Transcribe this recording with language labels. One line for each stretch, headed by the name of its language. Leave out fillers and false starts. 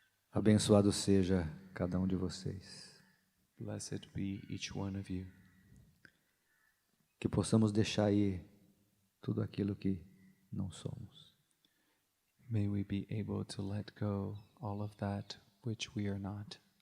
Portuguese: Abençoado seja cada um de vocês.
English: Blessed be each one of you.
Portuguese: Que possamos deixar aí tudo aquilo que não somos.
English: May we be able to let go all of that which we are not.